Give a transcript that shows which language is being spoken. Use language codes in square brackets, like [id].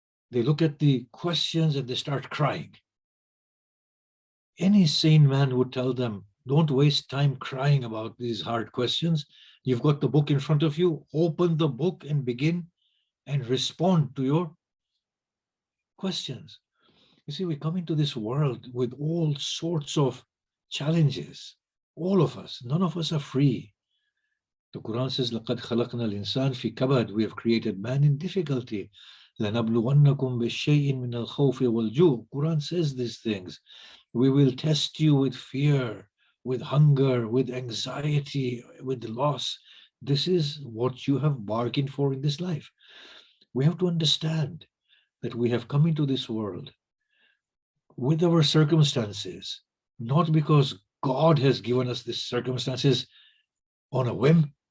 [en] They look at the questions and they start crying. Any sane man would tell them, don't waste time crying about these hard questions. You've got the book in front of you. Open the book and begin and respond to your questions. You see, we come into this world with all sorts of challenges. All of us, none of us are free. The Quran says, [ar] لَقَدْ خَلَقْنَا الْإِنسَانَ فِي كَبَدٍ. [en] We have created man in difficulty. [ar] لَنَبْلُوَنَّكُمْ بِالشَّيْءٍ مِنَ الْخَوْفِ وَالْجُوعِ. [en] Quran says these things. We will test you with fear, with hunger, with anxiety, with loss. This is what you have bargained for in this life. We have to understand that we have come into this world with our circumstances, not because God has given us these circumstances on a whim.